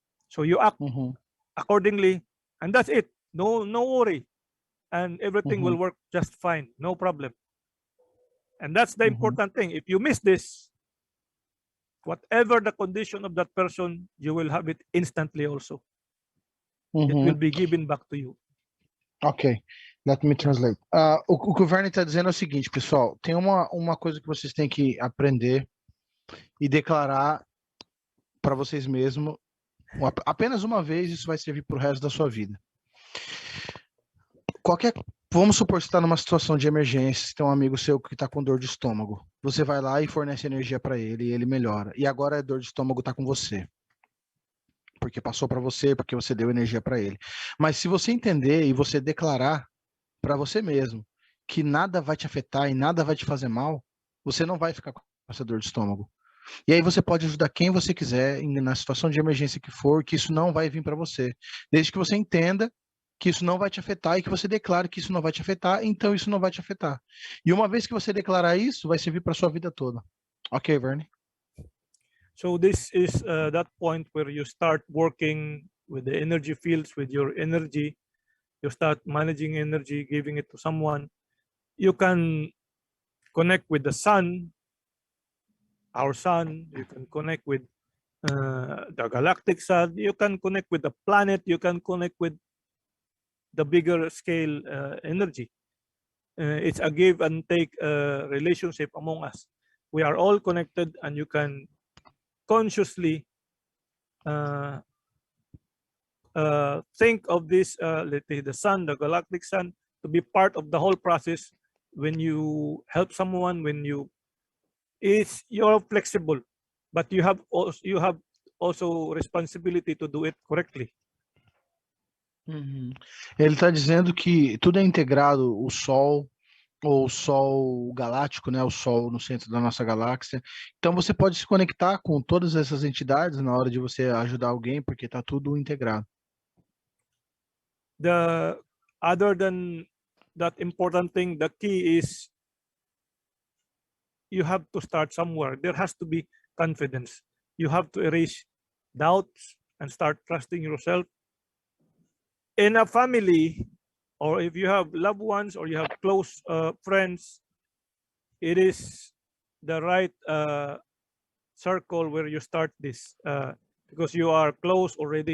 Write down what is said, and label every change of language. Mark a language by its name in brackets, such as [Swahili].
[English] So you act accordingly, and that's it. No worry, and everything will work just fine, no problem. And that's the important thing. If you miss this, whatever the condition of that person, you will have it instantly also. It will be given back to you. Ok, let me translate. [Portuguese] O que o Vernie está dizendo é o seguinte, pessoal. Tem uma coisa que vocês têm que aprender e declarar para vocês mesmos. Apenas uma vez, isso vai servir para o resto da sua vida. Vamos supor que você está numa situação de emergência, você tem um amigo seu que está com dor de estômago. Você vai lá e fornece energia para ele e ele melhora. E agora a dor de estômago está com você. Porque passou para você, porque você deu energia para ele. Mas se você entender e você declarar para você mesmo que nada vai te afetar e nada vai te fazer mal, você não vai ficar com essa dor de estômago. E aí você pode ajudar quem você quiser, na situação de emergência que for, que isso não vai vir para você. Desde que você entenda que isso não vai te afetar e que você declare que isso não vai te afetar, então isso não vai te afetar. E uma vez que você declarar isso, vai servir para sua vida toda. [English] Ok, Vernie? So this is that point where you start working with the energy fields, with your energy. You start managing energy, giving it to someone. You can connect with the sun, our sun. You can connect with the galactic sun. You can connect with the planet. You can connect with the bigger scale energy. It's a give and take relationship among us. We are all connected, and you can consciously think of this, let's say the sun, the galactic sun, to be part of the whole process. When you help someone, you're flexible, but you have also responsibility to do it correctly. [Portuguese] Ele está dizendo que tudo é integrado, o Sol, ou o Sol galáctico, né? O Sol no centro da nossa galáxia. Então você pode se conectar com todas essas entidades na hora de você ajudar alguém, porque está tudo integrado. [English] Other than that important thing, the key is you have to start somewhere. There has to be confidence. You have to erase doubts and start trusting yourself. In a family, or if you have loved ones or you have close friends, it is the right circle where you start this, because you are close already.